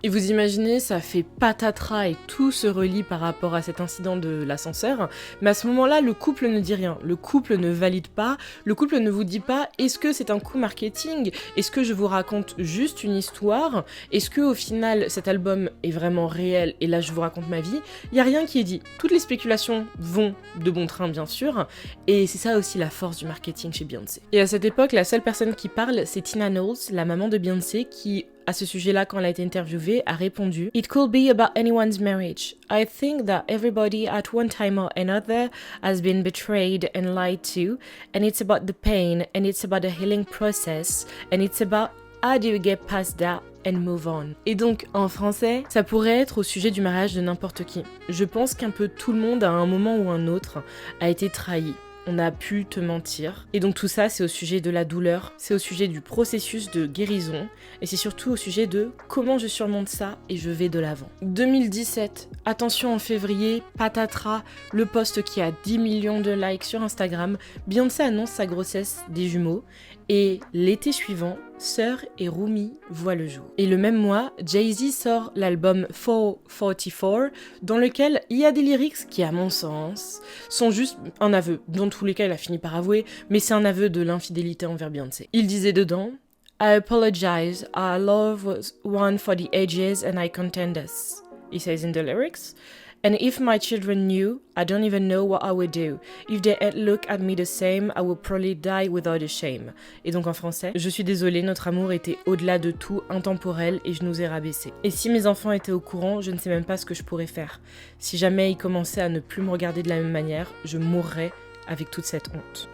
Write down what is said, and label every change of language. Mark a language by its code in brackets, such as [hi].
[fr] Et vous imaginez, ça fait patatras et tout se relie par rapport à cet incident de l'ascenseur, mais à ce moment-là, le couple ne dit rien, le couple ne valide pas, le couple ne vous dit pas est-ce que c'est un coup marketing, est-ce que je vous raconte juste une histoire, est-ce que au final cet album est vraiment réel et là je vous raconte ma vie, il y a rien qui est dit. Toutes les spéculations vont de bon train bien sûr, et c'est ça aussi la force du marketing chez Beyoncé. Et à cette époque, la seule personne qui parle, c'est Tina Knowles, la maman de Beyoncé, qui à ce sujet-là, quand elle a été interviewée, a répondu « [en] It could be about anyone's marriage. I think that everybody at one time or another has been betrayed and lied to, and it's about the pain, and it's about the healing process, and it's about how do you get past that and move on ». [fr] Et donc, en français, ça pourrait être au sujet du mariage de n'importe qui. Je pense qu'un peu tout le monde, à un moment ou un autre, a été trahi. On a pu te mentir. Et donc tout ça, c'est au sujet de la douleur, c'est au sujet du processus de guérison, et c'est surtout au sujet de comment je surmonte ça et je vais de l'avant. 2017, attention en février, patatras, le post qui a 10 millions de likes sur Instagram, Beyoncé annonce sa grossesse des jumeaux, et l'été suivant, Sœur et Rumi voient le jour. Et le même mois, Jay-Z sort l'album 444, dans lequel il y a des lyrics qui, à mon sens, sont juste un aveu. Dans tous les cas, il a fini par avouer, mais c'est un aveu de l'infidélité envers Beyoncé. Il disait dedans « [en] I apologize, our love was one for the ages and I contend us ». He says in the lyrics « And if my children knew, I don't even know what I would do. If they had looked at me the same, I would probably die without a shame. [fr] » Et donc en français, je suis désolée, notre amour était au-delà de tout, intemporel, et je nous ai rabaissés. Et si mes enfants étaient au courant, je ne sais même pas ce que je pourrais faire. Si jamais ils commençaient à ne plus me regarder de la même manière, je mourrais avec toute cette honte.